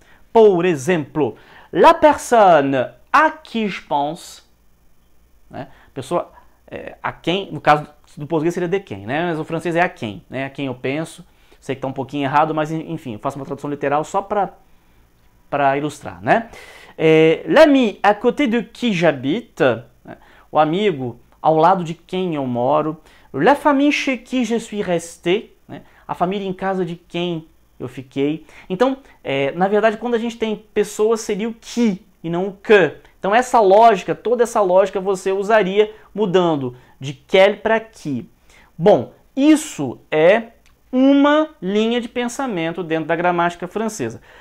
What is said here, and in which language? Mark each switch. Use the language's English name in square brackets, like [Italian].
[Portuguese] Por exemplo, [French] la personne à qui je pense, [Portuguese] né, pessoa a quem, no caso do português seria de quem, né, mas o francês é a quem, né, a quem eu penso. Sei que está um pouquinho errado, mas enfim, eu faço uma tradução literal só para ilustrar, né? [French] L'ami à côté de qui j'habite, né? [Portuguese] O amigo ao lado de quem eu moro. [French] La famille chez qui je suis resté, né? [Portuguese] A família em casa de quem eu fiquei. Então, na verdade, quando a gente tem pessoas, seria o qui e não o que. Então, essa lógica, toda essa lógica você usaria mudando de quel para qui. Bom, isso é uma linha de pensamento dentro da gramática francesa.